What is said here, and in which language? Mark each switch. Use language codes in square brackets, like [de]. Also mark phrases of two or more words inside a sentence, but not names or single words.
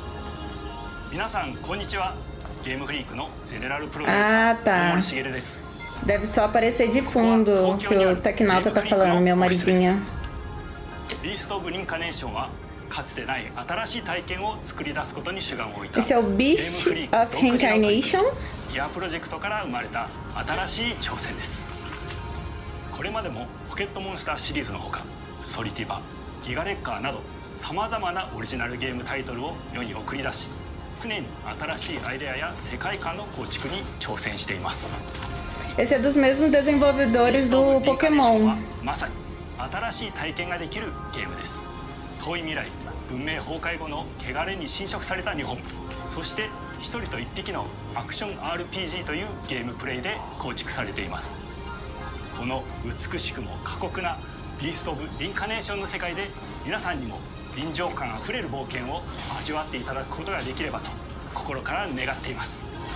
[pt] Ah, tá. Deve só aparecer de fundo que o Tecnauta tá falando, meu maridinho. [ja] ビースト・オブ・リンカネーションはかつてない新しい体験を作り出すことに主眼を置いた [pt] Esse é o Beast of Reincarnation. [ja] ギアプロジェクトから生まれた新しい挑戦です。これまでもポケットモンスターシリーズのほかソリティバ、ギガレッカーなどさまざまなオリジナルゲームタイトルを世に送り出し、常に新しいアイデアや世界観の構築に挑戦しています。 [pt] Esse é dos mesmos desenvolvedores do Pokémon. [ja] まさに新しい体験ができるゲームです。遠い未来、文明崩壊後の汚れに侵食された日本、そして一人と一匹のアクション RPG というゲームプレイで構築されています。この美しくも過酷なビースト・オブ・リンカネーションの世界で皆さんにも臨場感あふれる冒険を味わっていただくことができればと心から願っています。